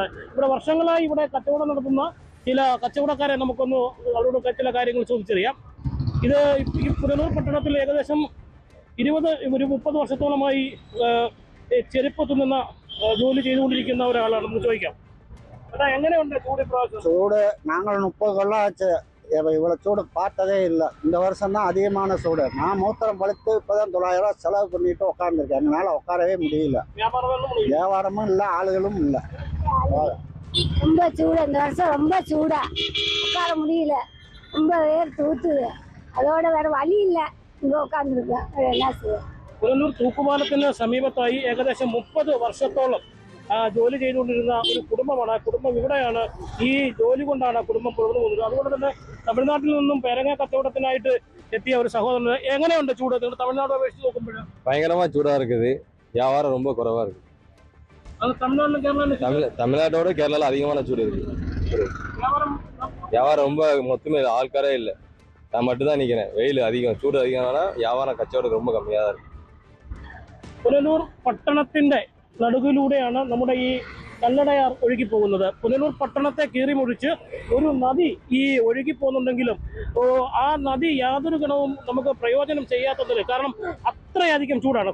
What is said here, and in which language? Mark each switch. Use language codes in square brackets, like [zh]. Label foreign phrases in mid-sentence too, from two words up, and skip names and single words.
[ml] ഇവിടെ വർഷങ്ങളായി ഇവിടെ കച്ചവടം നടത്തുന്ന ചില കച്ചവടക്കാരെ നമുക്കൊന്ന് അവരോട് ചില കാര്യങ്ങൾ ചോദിച്ചറിയാം. ഇത് ഈ പുനലൂർ പട്ടണത്തിൽ ഏകദേശം 30 വർഷത്തോളമായി ചെരുപ്പ് തുന്നുന്ന ജോലി ചെയ്തുകൊണ്ടിരിക്കുന്ന ഒരാളാണ്. നമുക്ക് ചോദിക്കാം, എങ്ങനെയുണ്ട് ചൂട് ഇപ്രാവശ്യം? [ta] சூடு நாங்கள் 30 கொள்ளம் ஆச்சு. இவ்வளோ சூடு பார்த்ததே இல்லை. இந்த வருஷம் தான் அதிகமான சூடு. நான் மூத்திரம் பழுத்து இப்போதான் 900 ரூபா செலவு பண்ணிட்டு உட்காந்துருக்கேன். எங்களால் உட்காரவே முடியல. வியாபாரமும் இல்லை, ஆளுகளும் இல்லை. ரொம்ப சூடு இந்த வருஷம், ரொம்ப சூடா உட்கார முடியல. ரொம்ப வேர்த்து ஊத்துது. அதோட வேற வழி இல்லை, இங்க உட்காந்துருக்கேன். என்ன செய்ய? [ml] പുനലൂർ തൂക്കുപാലത്തിന് സമീപത്തായി ഏകദേശം 30 വർഷത്തോളം ജോലി ചെയ്തുകൊണ്ടിരുന്ന ഒരു കുടുംബമാണ്. ആ കുടുംബം ഇവിടെയാണ്. ഈ ജോലി കൊണ്ടാണ് കുടുംബം പുറത്തു പോകുന്നത്. അതുകൊണ്ട് തന്നെ തമിഴ്നാട്ടിൽ നിന്നും പേരങ്ങ കച്ചവടത്തിനായിട്ട് എത്തിയ ഒരു സഹോദരൻ, എങ്ങനെയുണ്ട് ചൂട്? നിങ്ങൾ തമിഴ്നാട് അപേക്ഷിച്ച് നോക്കുമ്പോൾ [ta] பயங்கரமா சூடா இருக்குது. வியாபாரம் ரொம்ப குறைவா இருக்கு. [ml] അത് തമിഴ്നാട്ടിലും കേരളത്തിലും [ta] தமிழ்நாட்டோட கேரளால அதிகமான சூடு இருக்கு. வியாபாரம் ரொம்ப மொத்தமே ஆள்காரே இல்லை. நான் மட்டும்தான் நிற்கிறேன். வெயில் அதிகம், சூடு அதிகம்னா வியாபாரம் கச்சவடம் ரொம்ப கம்மியாக தான் இருக்கு. [ml] പുനലൂർ പട്ടണത്തിന്റെ നടുവിലൂടെയാണ് നമ്മുടെ ഈ കല്ലടയാർ ഒഴുകി പോകുന്നത്. പുനലൂർ പട്ടണത്തെ കീറിമുറിച്ച് ഒരു നദി ഈ ഒഴുകി പോകുന്നുണ്ടെങ്കിലും ആ നദി യാതൊരു ഗുണവും നമുക്ക് പ്രയോജനം ചെയ്യാത്തതിൽ, കാരണം അത്രയധികം ചൂടാണ്.